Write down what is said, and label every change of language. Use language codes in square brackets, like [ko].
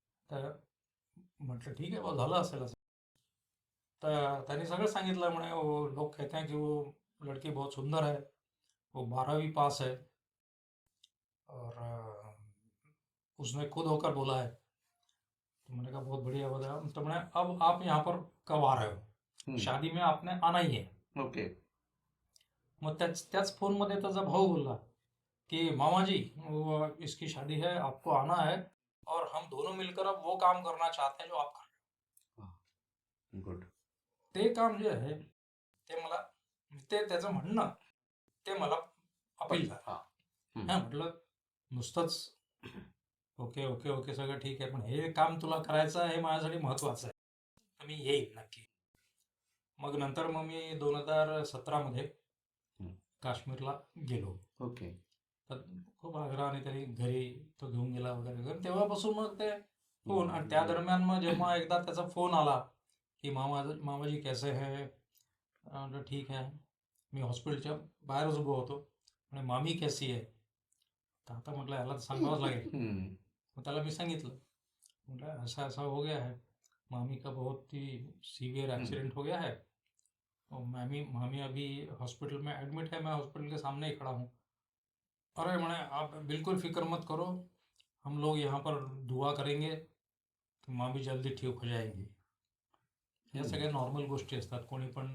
[mr] तर म्हटलं ठीक आहे बा, झालं असेल असं. तर त्यांनी सगळं सांगितलं. म्हणे [hi] वो लोग कहते हैं कि वो लड़की बहुत सुंदर है, वो 12वीं पास है, और उसने खुद होकर बोला है. तो मैंने कहा बहुत बढ़िया बताया. तो मैंने अब आप यहाँ पर कब आ रहे हो, हम्म. शादी में आपने आना ही है. [en] Okay. [mr] मग त्याच फोनमध्ये त्याचा भाऊ बोलला कि [hi] मामाजी वो इसकी शादी है, आपको आना है, और हम दोनों मिलकर अब वो काम करना चाहते हैं जो आप कर रहे हो. [en] Good. [mr] ते काम जे आहे ते मला, ते त्याचं म्हणणं ते मला अपील झालं. हा. हा, म्हटलं नुसतंच ओके ओके ओके सगळं ठीक आहे, पण हे काम तुला करायचं आहे, हे माझ्यासाठी महत्वाचं आहे, तर मी येईन नक्की. मग नंतर मग मी 2017 मध्ये हम्म. काश्मीरला गेलो. [en] Okay. [mr] तर खूप आग्रहाने त्यांनी घरी तो घेऊन गेला वगैरे वगैरे. तेव्हापासून मग ते फोन. आणि त्या दरम्यान मग जेव्हा एकदा त्याचा फोन आला की [hi] मामाजी कैसे है, [mr] म्हटलं ठीक आहे. मी हॉस्पिटलच्या बाहेरच उभो होतो. आणि [hi] मामी कैसी है, [mr] तर आता म्हटलं याला तर सांगावंच लागेल. हम्म. मग त्याला मी सांगितलं, म्हटलं [hi] ऐसा ऐसा हो गया है, मामी का बहुत ही सीवियर एक्सीडेंट हो गया है, और मामी अभी हॉस्पिटल में एडमिट है, मैं हॉस्पिटल के सामने ही खड़ा हूँ. [mr] अरे म्हणे [hi] आप बिल्कुल फिक्र मत करो, हम लोग यहाँ पर दुआ करेंगे तो मामी जल्दी ठीक हो जाएंगी. [mr] या सगळ्या नॉर्मल गोष्टी असतात, कोणी पण